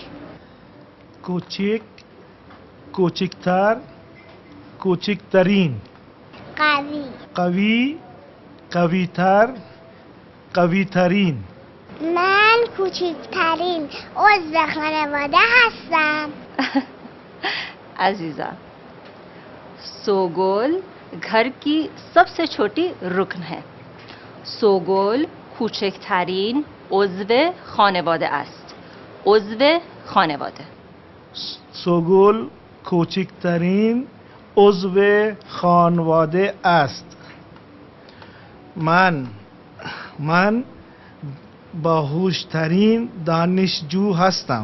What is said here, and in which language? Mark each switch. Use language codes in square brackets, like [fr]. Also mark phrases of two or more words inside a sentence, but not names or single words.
[fa] کوچک کوچکتر کوچکترین، قوی قوی قویتر قویترین. من کوچکترین عضو خانواده هستم. [hi] अजीज़ा, सोगोल घर की सबसे छोटी रुकन है. [fa] सोगोल کوچکترین عضو خانواده است. عضو خانواده. سوگل کوچکترین عضو خانواده است. من باهوشترین دانشجو هستم.